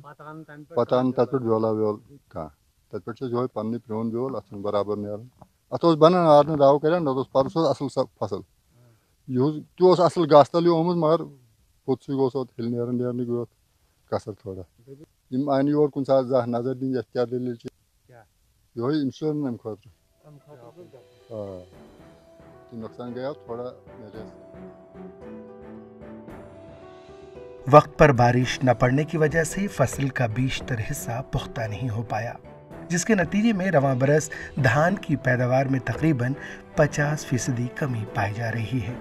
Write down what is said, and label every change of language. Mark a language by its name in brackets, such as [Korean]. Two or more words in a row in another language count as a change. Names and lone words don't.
[Kashmiri] پتہٕ آو نہٕ تتھ پٮ۪ٹھ بیولا ویول کانٛہہ تتھ پٮ۪ٹھ چھُ یہوے پننُے پرٛون بیول اتھ چھُنہٕ برابر نیران اتھ اوس بنان آرنہٕ دو کران نتہٕ اوس پتہٕ سُہ اصل فصل یہُس تہِ اوس اصل گاسہٕ تل آمُت مگر پوٚتُسٕے گوٚژھ اتھ ییٚلہِ نیرنٕے گوٚو اتھ کثر تھوڑا یِم آیہِ نہٕ یور کُنہِ ساتہٕ زانٛہہ نظر دِنہِ یتھ کیٛاہ دٔلیٖل چھِ یہوے انشورنس امہِ خٲطرٕ [Urdu] تو نقصان گیا تھوڑا میرے وقت پر بارش نہ پڑنے کی وجہ سے فصل کا بیشتر حصہ پختہ نہیں ہو پایا، جس کے نتیجے میں رواں برس دھان کی پیداوار میں تقریباً 50% کمی پائی جا رہی ہے۔